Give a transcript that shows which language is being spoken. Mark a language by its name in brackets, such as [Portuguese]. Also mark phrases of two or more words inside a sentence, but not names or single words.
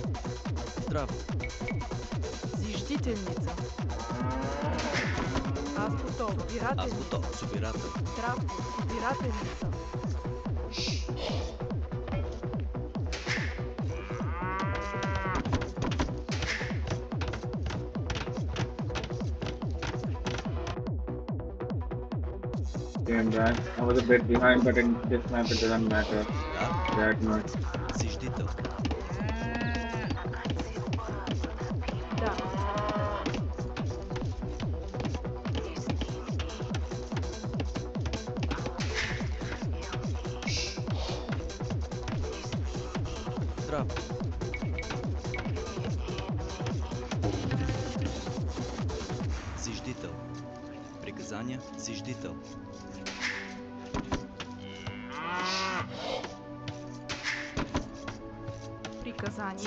[Church Slavic] Здраво. Зиждителница. Аз готов. Аз Собирателница. готов. Собирател. Здрав. Собирателница. [English] Came back. I was a bit behind, but in this map it doesn't matter [Church Slavic] Да? [English] that much. [Church Slavic] Зиждител. Да. Здраво. Зиждител. Приказания? Зиждител. Приказания.